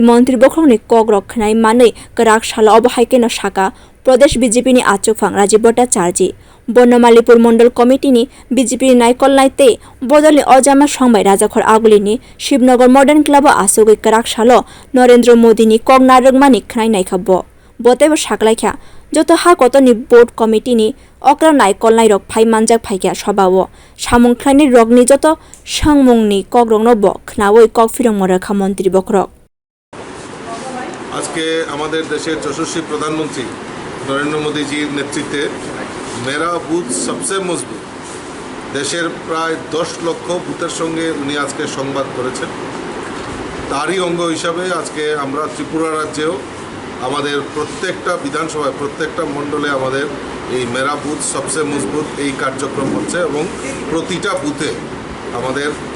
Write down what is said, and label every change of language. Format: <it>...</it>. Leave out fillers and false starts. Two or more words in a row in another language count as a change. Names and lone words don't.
<trp>montri bokhorok ni kwrak khnai manei kwrak sala obo haike no saka pradesh BJP ni achugphang Rajib bhattacharjee banamalipur mondal committee ni BJP ni naikol naite bodoli ojama songbai rajakhor aguli ni shivnagar modern club achugwi kwrak salo Narendra Modi ni kognarok mani khnai naikhabbo botebo saklaikha joto hakotoni board committee ni okra naikol nairok phai manjak phaikya sabao samwng khlaini rokni joto samwng ni kogrokno bo khnawoi kokfirong morakha montri bokhorok</trp> <bn>আজকে আমাদের দেশের যশস্বী প্রধানমন্ত্রী নরেন্দ্র মোদীজির নেতৃত্বে</bn> <hi>मेरा बूथ</hi> <bn>সবচেয়ে মজবুত দেশের প্রায় 10 লক্ষ বুথের সঙ্গে উনি আজকে সংবাদ করেছেন তারই অঙ্গ হিসাবে আজকে আমরা ত্রিপুরা রাজ্যেও আমাদের প্রত্যেকটা বিধানসভায় প্রত্যেকটা মণ্ডলে আমাদের এই</bn> <hi>मेरा बूथ</hi> <bn>সবচেয়ে মজবুত এই কার্যক্রম হচ্ছে এবং প্রতিটা বুথে আমাদের</bn>